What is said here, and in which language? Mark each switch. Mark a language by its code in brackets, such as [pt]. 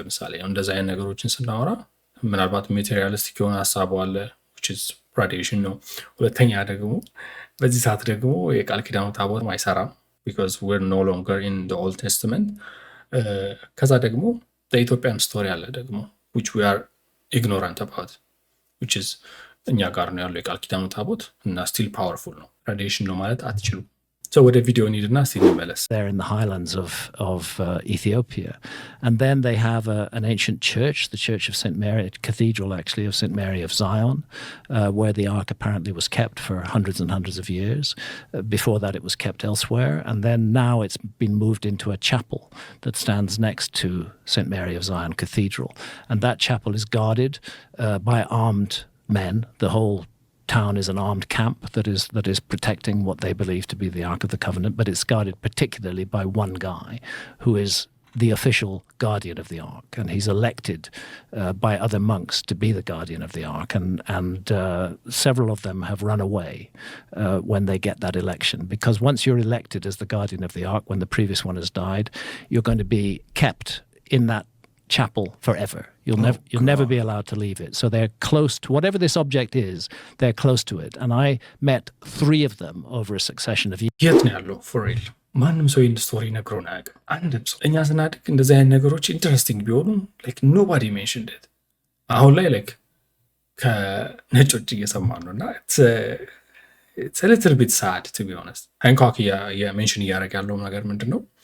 [am] ለምሳሌ እንደዚህ አይነት ነገሮችን ስናወራ ምናልባት ማቴሪያሊስቲክ የሆነ ሀሳብ አለ which is ራዲዬሽን ነው። ሁለተኛ ደግሞ በዚህ ሰዓት ደግሞ የቃል ኪዳኑ ታቦት አይሰራም [en] because we're no longer in the Old Testament። [am] ከዛ ደግሞ የኢትዮጵያን ስቶሪ አለ ደግሞ [en] which we are ignorant about [am] which is እኛ ጋር ነው ያለው የቃል ኪዳኑ ታቦት እና [en] still powerful [am] ነው። ራዲዬሽን ነው ማለት አትችሉም። So ወደ ቪዲዮ እንሂድና ሲንመለስ [en] They're in the highlands of Ethiopia. And then they have an ancient church, the Church of St. Mary, a cathedral actually of St. Mary of Zion, where the ark apparently was kept for hundreds and hundreds of years. Before that it was kept elsewhere. And then now it's been moved into a chapel that stands next to St. Mary of Zion Cathedral. And that chapel is guarded by armed men. The whole town is an armed camp that is protecting what they believe to be the Ark of the Covenant, but it's guarded particularly by one guy who is the official guardian of the Ark, and he's elected by other monks to be the guardian of the Ark, and several of them have run away when they get that election, because once you're elected as the guardian of the Ark, when the previous one has died, you're going to be kept in that chapel forever. You'll never be allowed to leave it. So they're close to whatever this object is. They're close to it. And I met 3 of them over a succession of years. [am] የት ነው ያለው? [en] for real [am] ማንም ሰው ይህን ስቶሪ ነግሮን አያውቅም። አንድም ሰው እኛ ስናድግ እንደዚህ አይነት ነገሮች ኢንተረስቲንግ ቢሆኑ [en] nobody mentioned it። [am] አሁን ላይ ከነጮች እየሰማን ነው እና [en] it's a little bit sad to be honest። [am] ሃንኮክ የሜንሽን እያደረገ ያለው ነገር ምንድን ነው?